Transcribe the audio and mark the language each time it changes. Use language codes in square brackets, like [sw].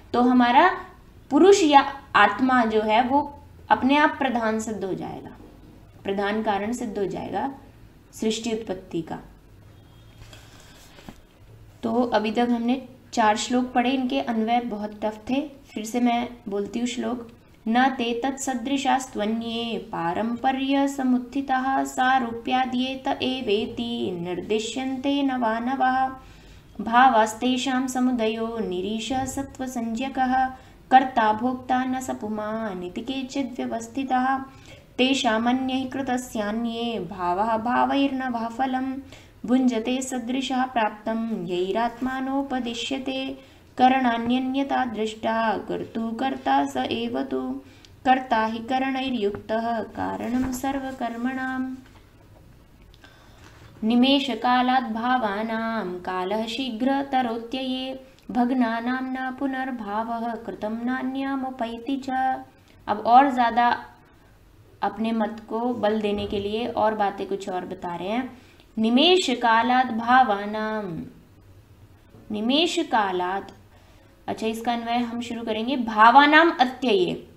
[hi] तो हमारा पुरुष या आत्मा जो है वो अपने आप प्रधान सिद्ध हो जाएगा, प्रधान कारण सिद्ध हो जाएगा सृष्टि उत्पत्ति का। तो अभी तक हमने 4 श्लोक पढ़े, इनके अन्वय बहुत टफ थे। फिर से मैं बोलती हूँ श्लोक। [sa] न ते तत्सदृशास्त्वन्ये पारंपर्य समुत्थिताः सारूप्याद्ये त एवेति निर्दिश्यन्ते नवा नवः भावास्तेषां समुदयो निरीशः सत्त्वसंज्ञकः कर्ता भोक्ता न स पुमान् इति केचिद् व्यवस्थितः तेषामन्यैः कृतस्यान्ये भावः भावैर्नवः फलम् भुञ्जते सदृशः प्राप्तं यैरात्मानोपदिश्यते करणान्यन्यता दृष्टा कर्तुः कर्ता स एव तु कर्ता हि करणैर्युक्तः कारणं सर्वकर्मणाम्। निमेषकालात् भावानां कालः शीघ्रतरोत्यये भग्नानां न पुनर्भावः कृतं नान्यमुपैति च। [hi] अब और ज़्यादा अपने मत को बल देने के लिए और बातें कुछ और बता रहे हैं। निमेष कालात् भावानाम, निमेष कालात्, अच्छा इसका अन्वय हम शुरू करेंगे भावानाम अत्यये,